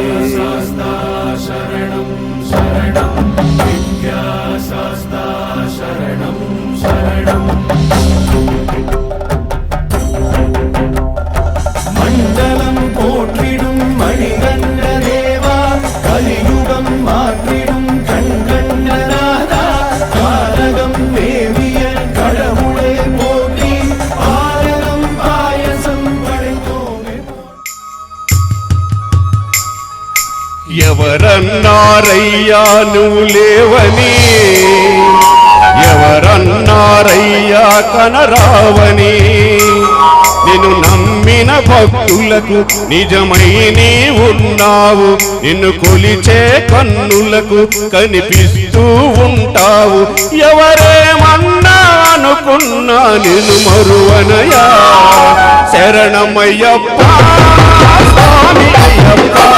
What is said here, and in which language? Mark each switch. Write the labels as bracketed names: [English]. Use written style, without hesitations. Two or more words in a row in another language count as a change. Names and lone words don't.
[Tamil] மண்டலம் போற்றிடும் மணிகண்ட தேவா கலியுகம் மாற்றிடும் கண்கண்டநாதா காரகம் தேவிய கடவுளே போற்றி ஆரகம் பாயசம் படைத்தோமே [Telugu] ఎవరన్నారయ్యా నువ్వు లేవని ఎవరన్నారయ్యా కనరావని నిన్ను నమ్మిన భక్తులకు నిజమై నీ ఉన్నావు నిన్ను కొలిచే కన్నులకు కనిపిస్తూ ఉంటావు ఎవరేమన్నా అనుకున్నా నిన్ను మరువనయా శరణమయ్యప్ప స్వామి అయ్యప్ప